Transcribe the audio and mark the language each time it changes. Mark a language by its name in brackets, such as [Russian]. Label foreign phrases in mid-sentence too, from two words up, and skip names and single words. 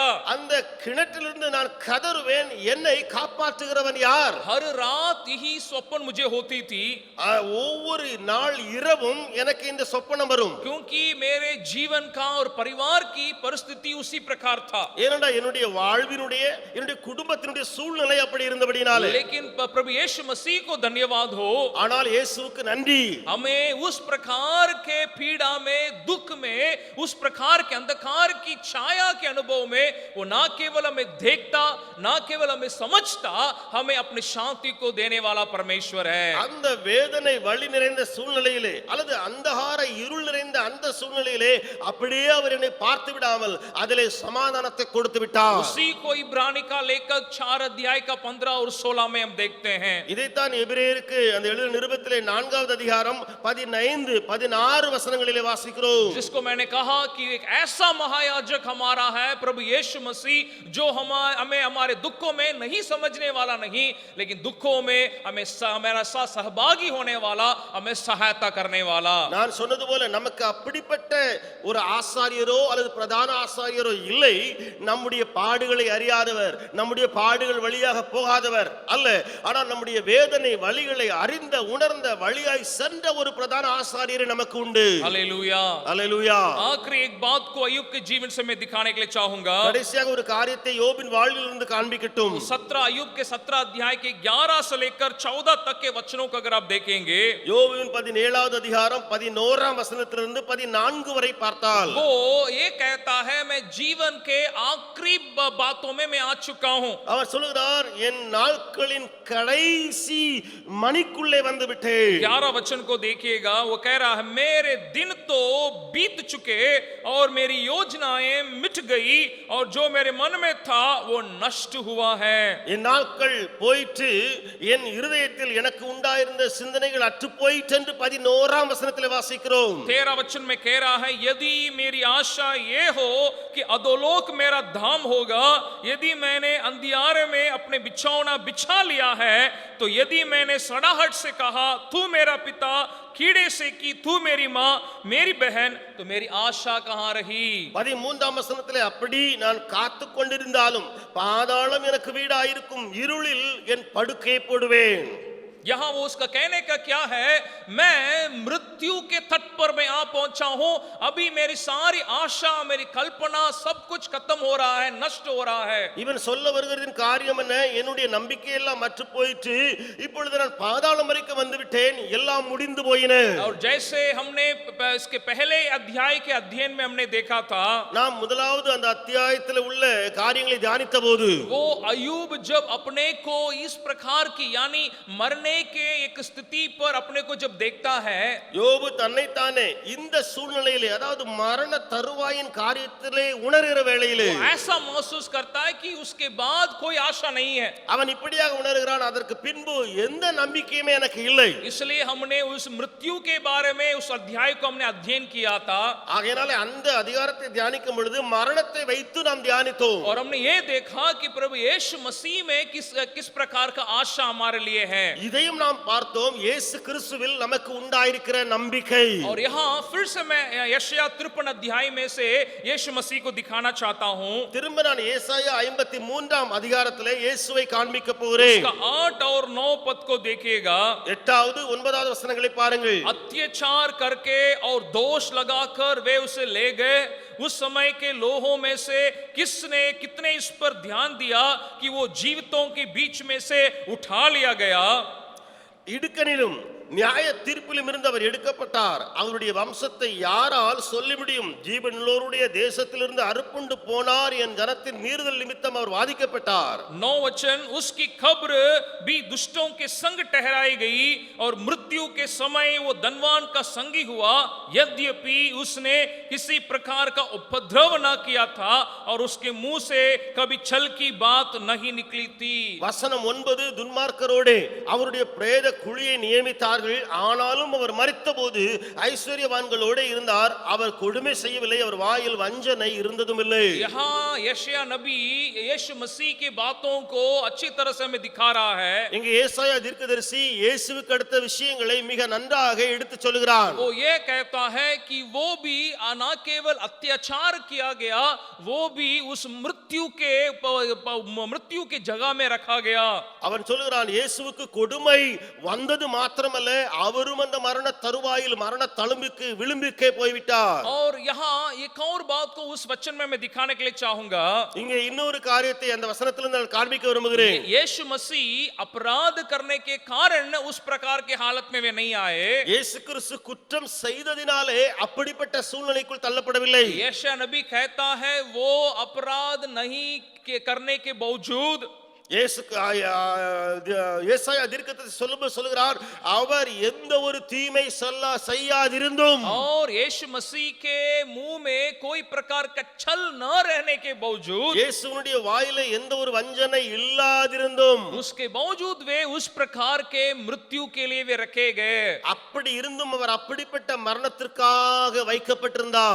[Tamil] அந்த கிணற்றிலிருந்து நான் கதறுவேன், என்னை காப்பாற்றுகிறவன் யார்? [Hindi] हर रात यही स्वप्न मुझे होती थी, [Tamil] ஒவ்வொரு நாள் இரவும் எனக்கு இந்த சொப்பனம் வரும். [Hindi] क्योंकि मेरे जीवन का और परिवार की परिस्थिति उसी प्रकार था. [Tamil] ஏனென்றால் என்னுடைய வாழ்வினுடைய என்னுடைய குடும்பத்தினுடைய சூழ்நிலை அப்படி இருந்தபடினாலே. [Hindi] लेकिन प्रभु यीशु मसीह को धन्यवाद हो, [Tamil] ஆனால் இயேசுவுக்கு நன்றி, [Hindi] हमें उस प्रकार के पीड़ा में, दुख में, उस प्रकार के अंधकार की छाया के अनुभव में वो ना केवल हमें देखता, ना केवल हमें समझता, हमें अपनी शांति को देने वाला परमेश्वर है. [Tamil] அந்த வேதனை வலி நிறைந்த சூழ்நிலையிலே அல்லது அந்தகார இருள் நிறைந்த அந்த சூழ்நிலையிலே அப்படியே அவர் என்னை பார்த்து விடாமல் அதிலே சமாதானத்தை கொடுத்து விட்டார். [Hindi] उसी को इब्रानी का लेखक 4 अध्याय का 15 और 16 में हम देखते हैं. [Tamil] இதைத்தான் எபிரேயருக்கு அந்த எழுதின நிருபத்திலே 4வது அதிகாரம் 15 16 வசனங்களிலே வாசிக்கிறோம். [Hindi] जिसको मैंने मैंने कहा कि एक ऐसा महायाजक हमारा है प्रभु यीशु मसीह, जो हमें हमारे दुखों में नहीं समझने वाला नहीं, लेकिन दुखों में हमें हमारा सहभागी होने वाला, हमें सहायता करने वाला। [Tamil] நான் சொன்னது போல நமக்கு அப்படிப்பட்ட ஒரு ஆசாரியரோ அல்லது பிரதான ஆசாரியரோ இல்லை. நம்முடைய பாடுகளை அறியாதவர், நம்முடைய பாடுகள் வழியாக போகாதவர் அல்ல. ஆனால் நம்முடைய வேதனை வழிகளை அறிந்த உணர்ந்த வழியாய் சென்ற ஒரு பிரதான ஆசாரியர் நமக்கு உண்டு. [Hindi] हालेलुया, [Tamil] அல்லேலூயா. [Hindi] आखिरी एक बात को अय्यूब के जीवन से मैं दिखाने के लिए चाहूंगा। [Tamil] கடைசியாக ஒரு காரியத்தை யோபின் வாழ்விலிருந்து காண்பிக்கட்டும். [Hindi] 17 अय्यूब के 17 अध्याय के 11 से लेकर 14 तक के वचनों को अगर आप देखेंगे, [Tamil] யோபுவின் 17வது அதிகாரம் 11ஆம் வசனத்திலிருந்து 14 வரை பார்த்தால் [Hindi] वो ये कहता है मैं जीवन के आखिरी बातों में मैं आ चुका हूं। [Tamil] அவர் சொல்கிறார், என் நாட்களின் கடைசி மணிக்குள்ளே வந்து விட்டேன். [Hindi] 11 वचन को देखिएगा, वो कह रहा है मेरे दिन तो बीत चुके और मेरी योजनाएं मिट गई और जो मेरे मन में था वो नष्ट हुआ है। [Tamil] என் நாட்கள் போயிற்று, என் இருதயத்தில் எனக்கு உண்டாயிருந்த சிந்தனைகள் அற்று போயிற்று என்று 11ஆம் வசனத்தில் வாசிக்கிறோம். [Hindi] 13 वचन में कह रहा है यदि मेरी आशा ये हो कि अधोलोक मेरा धाम होगा, यदि मैंने अंधियारे में अपने बिछौना बिछा लिया है, तो यदि मैंने सड़ाहट से कहा तू मेरा पिता, कीड़े से की तू मेरी माँ, मेरी बहन, तो मेरी आशा कहाँ रही। [Tamil] 13ஆம் வசனத்திலே அப்படி நான் காத்து கொண்டிருந்தாலும் பாதாளம் எனக்கு வீடாயிருக்கும், இருளில் என் படுக்கை போடுவேன். [Hindi] यहां वो उसका कहने का क्या है, मैं मृत्यु के तट पर मैं आ पहुंचा हूं, अभी मेरी सारी आशा मेरी कल्पना सब कुछ खत्म हो रहा है, नष्ट हो रहा है। [Tamil] இவன் சொல்ல வருகிறதின் காரியம் என்ன? என்னுடைய நம்பிக்கை எல்லாம் மற்று போயிற்று, இப்பொழுது நான் பாதாளம் வரைக்கும் வந்து விட்டேன், எல்லாம் முடிந்து போயின. [Hindi] और जैसे हमने इसके पहले अध्याय के अध्ययन में हमने देखा था, [Tamil] நாம் முதலாவது அந்த அத்தியாயத்தில் உள்ள காரியங்களை தியானித்த போது [Hindi] वो अय्यूब जब अपने को इस प्रकार की यानी मरने के एक स्थिति पर अपने को जब देखता है, [Tamil] யோபு தன்னைத்தானே இந்த சூழ்நிலையிலே அதாவது மரண தருவாயின் காரியத்திலே உணர்கிற வேளையிலே [Hindi] वो ऐसा महसूस करता है कि उसके बाद कोई आशा नहीं है। [Tamil] அவன் இப்படியாக உணர்கிறான், அதற்கு பின்பு எந்த நம்பிக்கையுமே எனக்கு இல்லை. [Hindi] इसलिए हमने उस मृत्यु के बारे में उस अध्याय को हमने अध्ययन किया था, [Tamil] ஆகையாலே அந்த அதிகாரத்தை தியானிக்கும் பொழுது மரணத்தை வைத்து நாம் தியானித்தோம். [Hindi] और हमने ये देखा कि प्रभु यीशु मसीह में किस प्रकार का आशा हमारे लिए है। [Tamil] இதையும் நாம் பார்த்தோம், இயேசு கிறிஸ்துவில் நமக்கு உண்டாயிருக்கிற நம்பிக்கை. [Hindi] और यहाँ फिर से मैं यशायाह 53 अध्याय में से यीशु मसीह को दिखाना चाहता हूँ। [Tamil] திரும்ப நான் ஏசாயா 53ஆம் அதிகாரத்திலே இயேசுவை காண்பிக்க போகிறேன். [Hindi] उसका 8 और 9 पद को देखिएगा। [Tamil] 8வது 9வது வசனங்களை பாருங்கள். [Hindi] अत्याचार करके और दोष लगाकर वे उसे ले गए, उस समय के लोहों में से कितने इस पर ध्यान दिया कि वो जीवितों के बीच में से उठा लिया गया। [Tamil] இடுக்கணிலும் நியாய தீர்ப்பிலும் இருந்து அவர் எடுக்கப்பட்டார், அவருடைய வம்சத்தை யாரால் சொல்ல முடியும்? ஜீவனுள்ளோருடைய தேசத்திலிருந்து அறுப்புண்டு போனார், என் ஜனத்தின் மீறுதல் நிமித்தம் அவர் வாதிக்கப்பட்டார். [Hindi] 9 वचन, उसकी खबर भी दुष्टों के संग ठहराई गई और मृत्यु के समय वो धनवान का संगी हुआ, यद्यपि उसने किसी प्रकार का उपद्रव न किया था और उसके मुंह से कभी छल की बात नहीं निकली थी। [Tamil] வசனம் 9, துன்மார்க்கரோடே அவருடைய பிரேத குழியை நியமித்தார்கள், ஆனாலும் அவர் மரித்தபோது ஐஸ்வர்யவான்களோடு இருந்தார், அவர் கொடுமை செய்யவில்லை, அவர் வாயில் வஞ்சனை இருந்ததும் இல்லை. [Hindi] यहाँ यशायाह नबी यीशु मसीह की बातों को अच्छी तरह से हमें दिखा रहा है। [Tamil] இங்கே ஏசாயா தீர்க்கதரிசி இயேசுவுக்கு அடுத்த விஷயங்களை மிக நன்றாக எடுத்து சொல்கிறார். [Hindi] वो ये कहता है कि वो भी न केवल अत्याचार किया गया, वो भी उस मृत्यु के जगह में रखा गया। [Tamil] அவன் சொல்கிறான், இயேசுவுக்கு கொடுமை வந்தது மாத்திரமல்ல, அவரும் அந்த மரண தருவாயில் மரண தழும்புக்கு விளிம்புக்கே போய்விட்டார். [Hindi] और यहाँ एक और बात को उस वचन में मैं दिखाने के लिए चाहूंगा। [Tamil] இங்கே இன்னொரு காரியத்தை அந்த வசனத்திலிருந்து நான் காண்பிக்க விரும்புகிறேன். [Hindi] यीशु मसीह अपराध करने के कारण उस प्रकार के हालत में वे नहीं आए। [Tamil] இயேசு கிறிஸ்து குற்றம் செய்ததினாலே அப்படிப்பட்ட சூழ்நிலைக்குள் தள்ளப்படவில்லை. [Hindi] यशायाह नबी कहता है वो अपराध नहीं करने के बावजूद [Tamil] ஏசாயா தீர்க்கதரிசி சொல்லுகிறார், அவர் எந்த ஒரு தீமை செய்யாதிருந்தும் [Hindi] और यीशु मसीह के मुंह में कोई कोई प्रकार का छल न रहने के बावजूद, [Tamil] இயேசுவினுடைய வாயில எந்த ஒரு வஞ்சனை இல்லாதிருந்தும், [Hindi] उसके बावजूद वे उस प्रकार के मृत्यु के लिए वे रखे गए। [Tamil] அப்படி இருந்தும் அவர் அப்படிப்பட்ட மரணத்திற்காக வைக்கப்பட்டிருந்தார்.